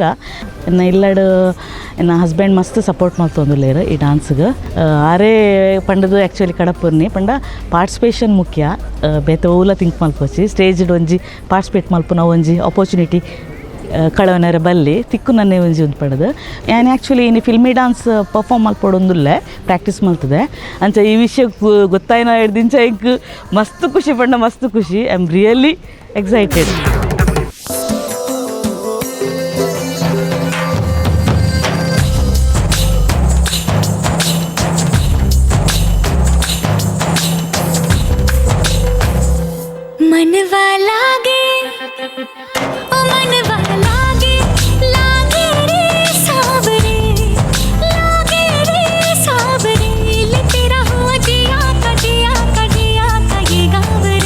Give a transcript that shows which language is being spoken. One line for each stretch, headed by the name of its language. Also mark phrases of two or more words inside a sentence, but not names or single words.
Tulu: ಎನ್ನ ಇಲ್ಲಡು ಎನ್ನ ಹಸ್ಬೆಂಡ್ ಮಸ್ತ್ ಸಪೋರ್ಟ್ ಮಾಡ್ತೊಂದುಲ್ಲೇರು ಈ ಡಾನ್ಸ್ಗೆ ಆರೇ ಪಂಡದು ಆ್ಯಕ್ಚುಲಿ ಕಡಪುರ್ನಿ ಪಂಡ ಪಾರ್ಟಿಸಿಪೇಷನ್ ಮುಖ್ಯ ಬೇತೆ ಓಲ ತಿಂಕ್ ಮಲ್ಪೋಚಿ ಸ್ಟೇಜ್ಡ್ ಒಂಜಿ ಪಾರ್ಟಿಸಿಪೇಟ್ ಮಲ್ಪುನ ಒಂಜಿ ಆಪರ್ಚುನಿಟಿ ಕಳವನರ ಬಲ್ಲಿ ತಿಕ್ಕು ನನ್ನೇ ಒಂಜಿ ಒಂದು ಪಡೆದು ನಾನು ಆ್ಯಕ್ಚುಲಿ ಇನ್ನು
English: filmy dance perform
Tulu: ಮಲ್ಪಡೊಂದುಲ್ಲೆ ಪ್ರಾಕ್ಟೀಸ್ ಮಲ್ತದೆ ಅಂಚ ಈ ವಿಷಯ ಗೊತ್ತಾಯ್ನ ಹಿಡ್ದಿಂಚ ಇಂಕ್ ಮಸ್ತ್ ಖುಷಿ ಪಂಡ ಮಸ್ತ್ ಖುಷಿ.
English: I am really excited.
Hindi: मनवा लागे ओ मनवा लागे लागे रे सावरे लेते रहो जिया का ये गाँव रे.